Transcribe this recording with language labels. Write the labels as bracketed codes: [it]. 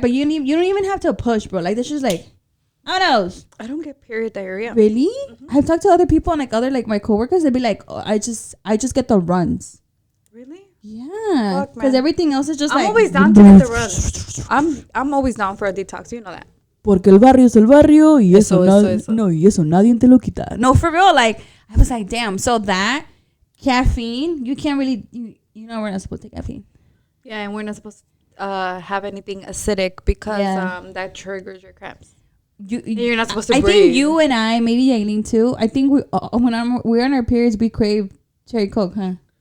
[en] But you don't even have to push, bro. Like this is like. I don't get period diarrhea. Really? I've talked to other people and like other like my coworkers. They'd be like, oh, I just get the runs. Really? Yeah. Because everything else is just I'm like. always down to get the runs. I'm always down for a detox. You know that. [es] Porque el barrio es el barrio y eso nadie te lo quita. [en] No, for real. Like I was like, damn. So that caffeine, you can't really. You know we're not supposed to take caffeine. Yeah, and we're not supposed to have anything acidic because that triggers your cramps. You're not supposed to breathe. I think you and I, maybe Aileen too. I think when we're on our periods, we crave cherry Coke, huh?